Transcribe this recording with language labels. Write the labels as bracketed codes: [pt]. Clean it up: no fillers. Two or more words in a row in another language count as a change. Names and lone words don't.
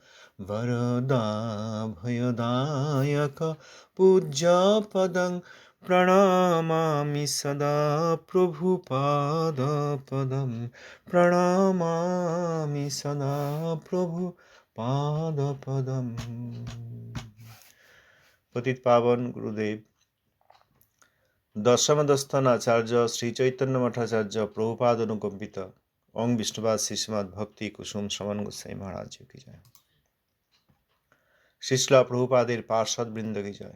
[sa] वरदाभयदायक पूज्यपदं प्रणमामि सदा प्रभुपादपदं प्रणमामि सदा प्रभुपादपदं। [bn] পতিত পাবন গুরুদেব দশমদস্থান আচার্য শ্রী চৈতন্য মঠাচার্য প্রভুপাদ অনুকম্পিত ওং বিষ্ণুপাদ শ্রীশ্রীমদ ভক্তি কুসুম শ্রবণ গোস্বামী মহারাজ কি জয়। শিশলা প্রভুপাদের পার্ষদ বৃন্দ কি জয়।